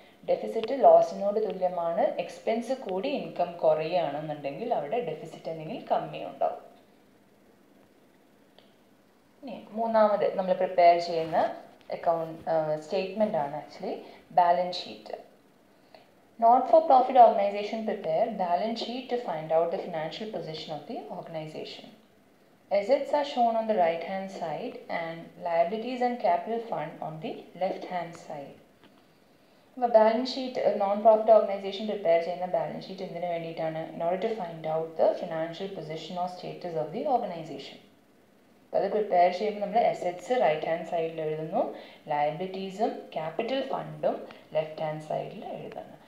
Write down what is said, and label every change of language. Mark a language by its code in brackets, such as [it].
[ml] Deficit ലോസിനോട് തുല്യമാണ്. Expense കൂടി income കുറയുകയാണെന്നുണ്ടെങ്കിൽ അവിടെ ഡെഫിസിറ്റ് അല്ലെങ്കിൽ കമ്മി ഉണ്ടാവും. ഇനി മൂന്നാമത് നമ്മൾ പ്രിപ്പയർ ചെയ്യുന്ന അക്കൗണ്ട് സ്റ്റേറ്റ്മെൻ്റ് ആണ് actually balance sheet. [en] Not-for-profit organization prepare balance sheet to find out the financial position of the organization. Assets are shown on the right hand side and liabilities and capital fund on the left hand side. [ml] അപ്പോൾ balance sheet ഒരു non profit organisation prepare ചെയ്യുന്ന balance sheet എന്തിനു വേണ്ടിയിട്ടാണ്? [en] In order to find out the financial position or status of the organisation. [ml] അപ്പോൾ അത് prepare ചെയ്യുമ്പോൾ നമ്മൾ assets right hand സൈഡിൽ എഴുതുന്നു, ലയബിലിറ്റീസും ക്യാപിറ്റൽ ഫണ്ടും ലെഫ്റ്റ് ഹാൻഡ് സൈഡിൽ എഴുതുന്നു.